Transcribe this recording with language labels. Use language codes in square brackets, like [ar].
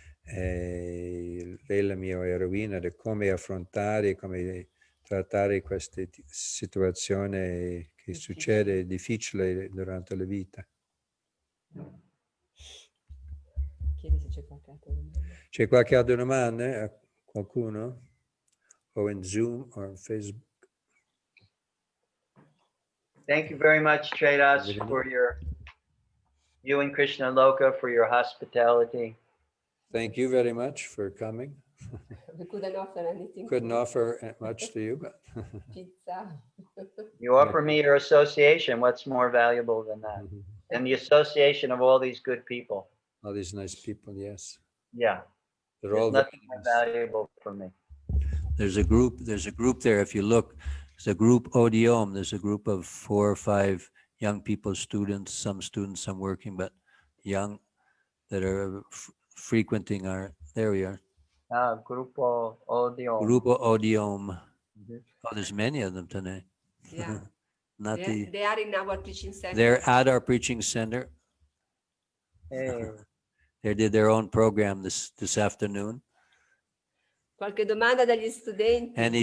[it] Lei è la mia eroina di come affrontare, come trattare queste situazioni che succede difficile durante la vita. Chiedi se c'è qualche altra domanda. C'è qualche altra domanda a qualcuno? O in Zoom o in Facebook? [en] Thank you very much, Tredas, for you and Krishna Loka for your hospitality. Thank you very much for coming. We couldn't offer anything. Couldn't offer much to you, but Pizza. You offer me your association. What's more valuable than that? And the association of all these good people. All these nice people, yes. Yeah. They're all nothing more valuable for me. There's a group there. If you look, there's a group Odiom. There's a group of 4 or 5 young people, students, some working, but young that are frequenting there we are. Grupo Odiom. Grupo Odiom. Oh, there's many of them today. Yeah. Not they are in our preaching center. They're at our preaching center. Hey. They did their own program this afternoon. [it] Qualche domanda dagli studenti?